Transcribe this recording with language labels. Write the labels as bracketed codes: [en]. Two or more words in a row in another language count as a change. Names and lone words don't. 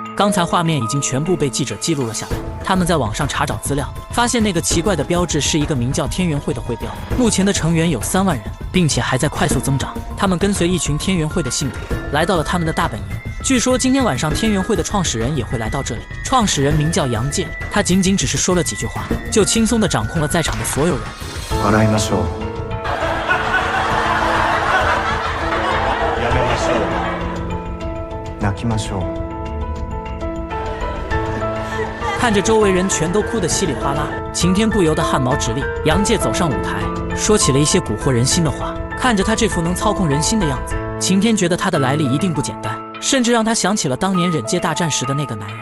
[zh] 刚才画面已经全部被记者记录了下来。他们在网上查找资料，发现那个奇怪的标志是一个名叫天元会的会标，目前的成员有3万人，并且还在快速增长。他们跟随一群天元会的信徒来到了他们的大本营。据说今天晚上天元会的创始人也会来到这里。创始人名叫杨介，他仅仅只是说了几句话，就轻松地掌控了在场的所有人。 [ja] 笑いましょう。やめましょう。泣きましょう。 [zh] 看着周围人全都哭得稀里哗啦，晴天不由得汗毛直立。杨介走上舞台，说起了一些蛊惑人心的话。看着他这副能操控人心的样子，晴天觉得他的来历一定不简单，甚至让他想起了当年忍界大战时的那个男人。